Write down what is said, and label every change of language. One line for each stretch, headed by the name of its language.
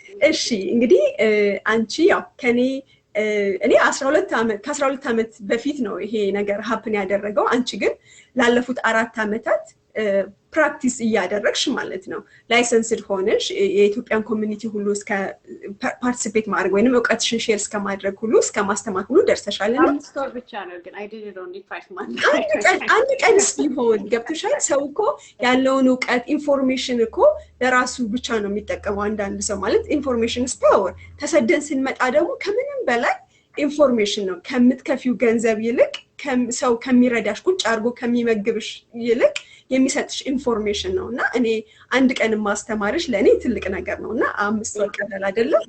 Amharic: እሺ እንግዲህ አንቺ ያው እኔ 12 ዓመት በፊት ነው ይሄ ነገር ሃፕን ያደረገው. አንቺ ግን ላለፉት 4 ዓመታት ፕራክቲስ እያደረግሽ ማለት ነው. ላይሰንስድ ሆነሽ የኢትዮጵያን ኮሚኒቲ ሁሉ እስከ ፓርቲሲፔት ማድረግ ወይንም ዕውቀትሽን ሼር እስከ ማድረግ ሁሉ እስከ ማስተማር ሁሉ ደርሰሻልና ስቶር ብቻ ነው ግን
English: I did it only 5 months.
Amharic: አንድ ቀን ሲሆን ገብተሻል. ሰው እኮ ያለውን ዕውቀት ኢንፎርሜሽን እኮ ለራሱ ብቻ ነው የሚጠቀመው. አንዳንድ ሰው ማለት ኢንፎርሜሽን
English: is power.
Amharic: ተሰደን ስንመጣ ደግሞ ከምንም በላይ ኢንፎርሜሽን ነው ከምትከፊው ገንዘብ ይልቅ ሰው ከሚረዳሽ ቁጭ አድርጎ ከሚመግብሽ ይልቅ የሚሰጥሽ ኢንፎርሜሽን ነውና እኔ አንድ ቀን ማስተማርሽ ለኔ ትልቅ ነገር ነውና 5 ወር ቀላል አይደለም.